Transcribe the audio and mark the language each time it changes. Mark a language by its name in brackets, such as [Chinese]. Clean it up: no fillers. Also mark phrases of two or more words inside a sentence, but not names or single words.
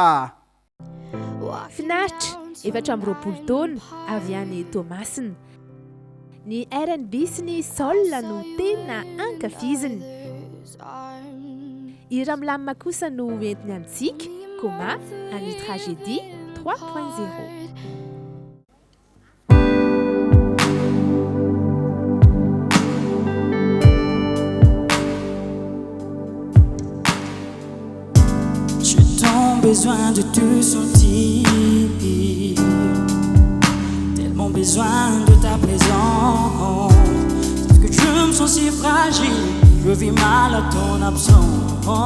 [Malagasy] finaritra efatra amby roapolo taona avy any Tomasina ny R&B sy ny soul no tena ankafiziny hira milamina kosa no entiny amintsika koma any tragédie 3.0 [French] besoin de te sentir, tellement besoin de ta présence, parce que je me sens si fragile, je vis mal à ton absence.